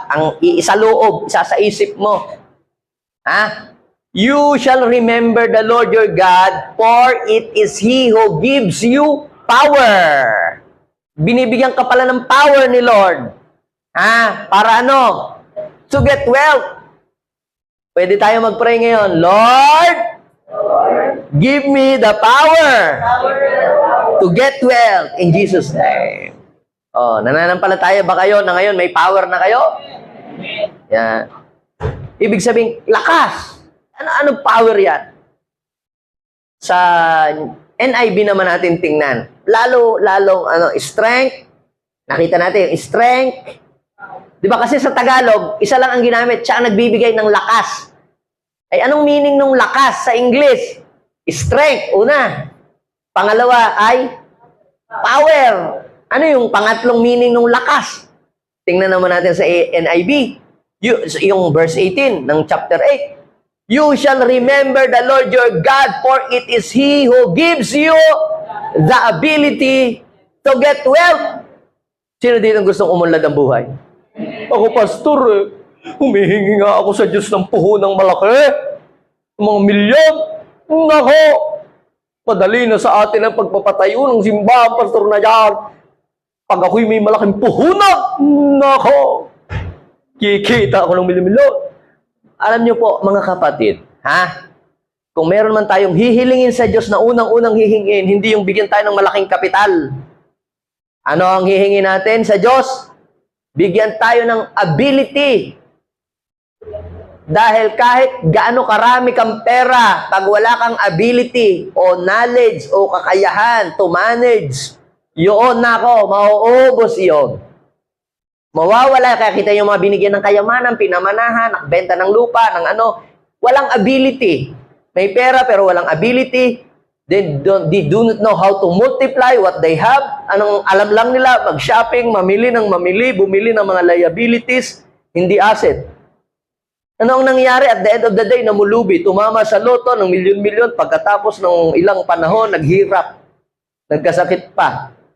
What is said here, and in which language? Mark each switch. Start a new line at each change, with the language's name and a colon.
Filipino: Ang iisaloob, isa sa isip mo. Ha?
English: You shall remember the Lord your God, for it is He who gives you power.
Filipino: Binibigyan ka pala ng power ni Lord. Ha? Para ano?
English: To get wealth.
Filipino: Pwede tayo mag-pray ngayon.
English: Lord, give me the power to get wealth in Jesus' name.
Filipino: Oh, nananampalataya ba kayo na ngayon may power na kayo? Yan. Ibig sabihin, lakas. Ano power yan? Sa NIV naman natin tingnan. Lalong strength. Nakita natin yung strength. Di ba kasi sa Tagalog, isa lang ang ginamit, siya ang nagbibigay ng lakas. Ay, anong meaning ng lakas sa English? Strength, una. Pangalawa ay power. Ano yung pangatlong meaning ng lakas? Tingnan naman natin sa NIV. Yung verse 18 ng chapter 8.
English: You shall remember the Lord your God, for it is He who gives you the ability to get wealth.
Filipino: Sino dito gustong umunlad ang buhay? Ako, pastor, humihingi nga ako sa Diyos ng puhunang malaki. Mga milyon. Nako, madali na sa atin ang pagpapatayo ng simbahan, pastor na yan. Pag ako'y may malaking puhunan, nako, kikita ako ng milyon-milyon. Alam niyo po, mga kapatid, ha? Kung meron man tayong hihilingin sa Diyos na unang-unang hihingin, hindi yung bigyan tayo ng malaking kapital. Ano ang hihingi natin sa Diyos? Bigyan tayo ng ability. Dahil kahit gaano karami kang pera, pag wala kang ability o knowledge o kakayahan to manage, yun nako, mauubos yun. Mawawala, kaya kita yung mga binigyan ng kayamanan, pinamanahan, nakbenta ng lupa, ng ano, walang ability. May pera pero walang ability.
English: They do not know how to multiply what they have.
Filipino: Anong alam lang nila, mag-shopping, mamili ng mamili, bumili ng mga liabilities, hindi asset. Ano ang nangyari
English: at the end of the day,
Filipino: namulubi, tumama sa loto ng milyon-milyon, pagkatapos ng ilang panahon, naghirap, nagkasakit pa.